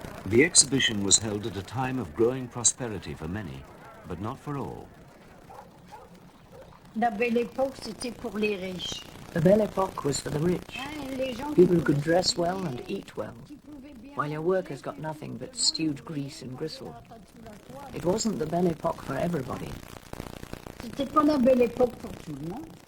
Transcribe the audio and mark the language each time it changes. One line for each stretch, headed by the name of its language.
English: The exhibition was held at a time of growing prosperity for many, but not for all.
French: La Belle Époque, c'était pour les riches.
English: The Belle Époque was for the rich, people who could dress well and eat well, while your workers got nothing but stewed grease and gristle. It wasn't the Belle Époque for everybody.
French: C'était pas la Belle Époque pour tout le monde.